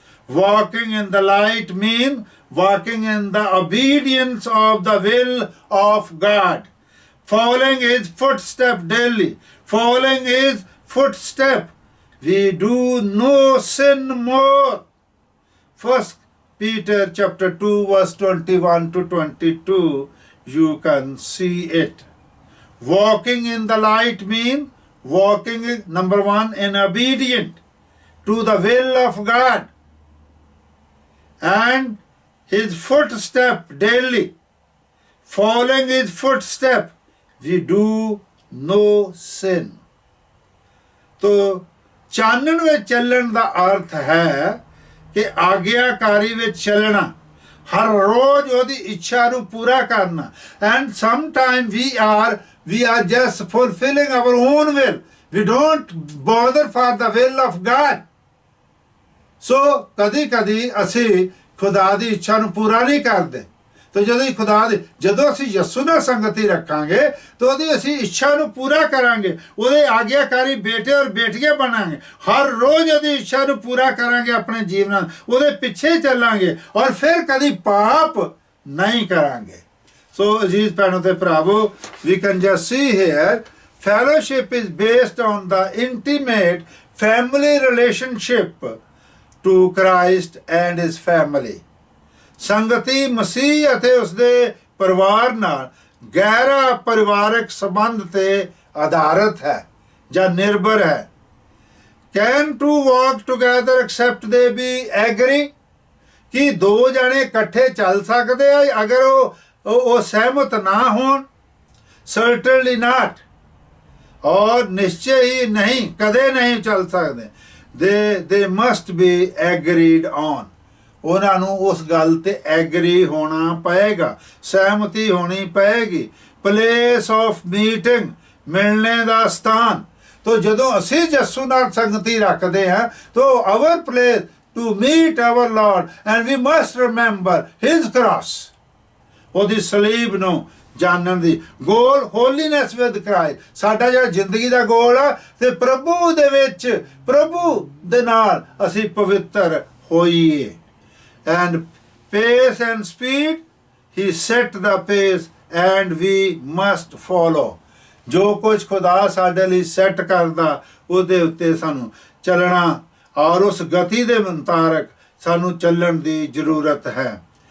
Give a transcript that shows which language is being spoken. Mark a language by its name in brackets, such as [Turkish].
[English] Walking in the light means walking in the obedience of the will of God, following his footstep daily, following his footstep, we do no sin more। 1 Peter chapter 2 verse 21 to 22, you can see it। Walking in the light means walking, number 1, in obedient to the will of God and his footstep daily, following his footstep, we do no sin। [Punjabi] तो ਚਾਨਣ ਵਿੱਚ ਚੱਲਣ ਦਾ ਅਰਥ ਹੈ ਕਿ ਆਗਿਆਕਾਰੀ ਵਿੱਚ ਚੱਲਣਾ, ਹਰ ਰੋਜ਼ ਉਹਦੀ ਇੱਛਾ ਨੂੰ ਪੂਰਾ ਕਰਨਾ। [English] and sometimes we are just fulfilling our own will, we don't bother for the will of God। [Punjabi] so ਕਦੀ ਕਦੀ ਅਸੀਂ ਖੁਦਾ ਦੀ ਇੱਛਾ ਨੂੰ ਪੂਰਾ ਨਹੀਂ ਕਰਦੇ। तो ਜਦੋਂ ਅਸੀਂ ਯਿਸੂ ਨਾਲ ਸੰਗਤੀ ਰੱਖਾਂਗੇ ਤਾਂ ਉਹਦੀ ਅਸੀਂ ਇੱਛਾ ਨੂੰ ਪੂਰਾ ਕਰਾਂਗੇ, ਉਹਦੇ ਆਗਿਆਕਾਰੀ ਬੇਟੇ ਔਰ ਬੇਟੀਆਂ ਬਣਾਂਗੇ। ਹਰ ਰੋਜ਼ ਉਹਦੀ ਇੱਛਾ ਨੂੰ ਪੂਰਾ ਕਰਾਂਗੇ, ਆਪਣੇ ਜੀਵਨ ਉਹਦੇ ਪਿੱਛੇ ਚੱਲਾਂਗੇ ਔਰ ਫਿਰ ਕਦੀ ਪਾਪ ਨਹੀਂ ਕਰਾਂਗੇ। ਸੋ ਅਜ਼ੀਜ਼ ਭੈਣੋ ਤੇ ਭਰਾਵੋ, [English] we can just see here fellowship is based on the intimate family relationship to Christ and his family। [Punjabi] ਸੰਗਤੀ ਮਸੀਹ ਅਤੇ ਉਸਦੇ ਪਰਿਵਾਰ ਨਾਲ ਗਹਿਰਾ ਪਰਿਵਾਰਕ ਸੰਬੰਧ ਤੇ ਆਧਾਰਿਤ ਹੈ ਜਾਂ ਨਿਰਭਰ ਹੈ। [English] Can two walk together except they be agree? [Punjabi] ਕੀ ਦੋ ਜਣੇ ਇਕੱਠੇ ਚੱਲ ਸਕਦੇ ਆ ਅਗਰ ਉਹ ਸਹਿਮਤ ਨਾ ਹੋਣ? [English] Certainly not। [Punjabi] ਔਰ ਨਿਸ਼ਚੈ ਹੀ ਨਹੀਂ, ਕਦੇ ਨਹੀਂ ਚੱਲ ਸਕਦੇ। [English] They must be agreed on। [Punjabi] ਉਹਨਾਂ ਨੂੰ ਉਸ ਗੱਲ ਤੇ ਐਗਰੀ ਹੋਣਾ ਪਏਗਾ, ਸਹਿਮਤੀ ਹੋਣੀ ਪਏਗੀ। [English] place of meeting, [Punjabi] ਮਿਲਣੇ ਦਾ ਸਥਾਨ। ਤੋ ਜਦੋਂ ਅਸੀਂ ਯਿਸੂ ਨਾਲ ਸੰਗਤੀ ਰੱਖਦੇ ਹਾਂ ਤੋ [English] our place to meet our lord and we must remember his cross, [Punjabi] ਉਹਦੀ ਸਲੀਬ ਨੂੰ ਜਾਣਨ ਦੀ। [English] goal holiness with Christ, [Punjabi] ਸਾਡਾ ਜਿਹੜਾ ਜ਼ਿੰਦਗੀ ਦਾ ਗੋਲ ਆ ਤੇ ਪ੍ਰਭੂ ਦੇ ਵਿੱਚ, ਪ੍ਰਭੂ ਦੇ ਨਾਲ ਅਸੀਂ ਪਵਿੱਤਰ ਹੋਈਏ। [English] And pace and speed, he set the pace and we must follow। [Punjabi] ਜੋ ਕੁਝ ਖੁਦਾ ਸਾਡੇ ਲਈ ਸੈੱਟ ਕਰਦਾ ਉਹਦੇ ਉੱਤੇ ਸਾਨੂੰ ਚੱਲਣਾ ਔਰ ਉਸ ਗਤੀ ਦੇ ਮੁਤਾਬਕ ਸਾਨੂੰ ਚੱਲਣ ਦੀ ਜ਼ਰੂਰਤ ਹੈ।